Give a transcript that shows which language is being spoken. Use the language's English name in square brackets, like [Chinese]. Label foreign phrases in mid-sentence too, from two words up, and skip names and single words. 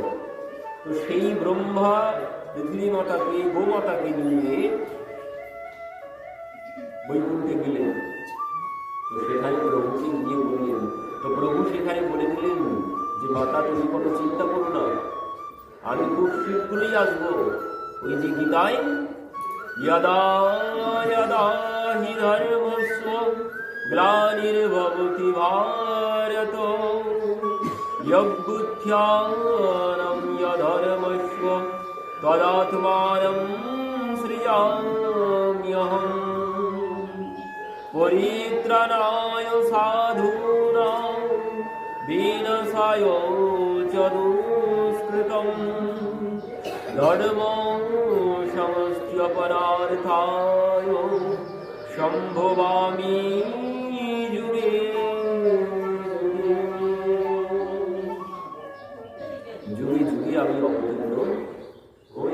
[Bangla] তো সেই ব্রহ্মা পৃথিবী মাতাকে, গোমাতাকে নিয়ে বৈকুণ্ঠে গেলেন। তো সেখানে প্রভুকে গিয়ে বললেন, তো প্রভু সেখানে বলে দিলেন যে মাতা তুমি কোনো চিন্তা করো না, আমি খুব শীঘ্রই আসবো। ওই যে গীতায় [Sanskrit] यदा यदा हि धर्मस्य ग्लानिर्भवति भारत यद्बुद्ध्यानं यधर्मस्य तदात्मानं सृजाम्यहम् परित्राणाय साधूनां विनाशाय च दुष्कृतम् ধর্ম সমস্ত্যপরার্থায় সম্ভবামি যুগে যুগে যুগে [Bangla] আমি অবতীর্ণ হই।